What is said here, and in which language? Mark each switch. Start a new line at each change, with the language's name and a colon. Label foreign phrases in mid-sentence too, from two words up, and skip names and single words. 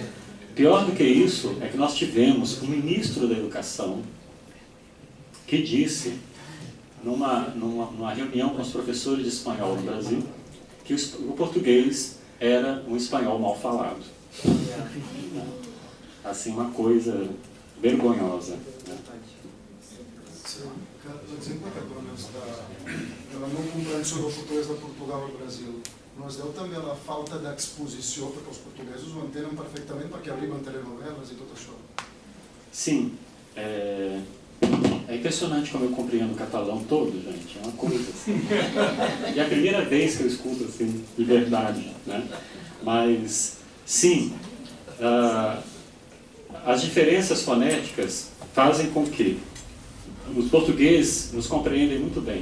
Portuguese: Pior do que isso é que nós tivemos um ministro da Educação que disse, numa reunião com os professores de espanhol no Brasil, que o português era um espanhol mal falado. Assim, uma coisa vergonhosa. Né?
Catalan: L'exemple que dones de la no comprensió del portuguès de Portugal al Brasil no es deu també a la falta d'exposició, perquè els portuguesos ho entenen perfectament perquè arriben telenovelas e tot això?
Portuguese: Sim. É impressionante como eu compreendo o catalão todo, gente. É uma coisa assim. E é a primeira vez que eu escuto assim, de verdade. Né? Mas, sim, as diferenças fonéticas fazem com que os portugueses nos compreendem muito bem.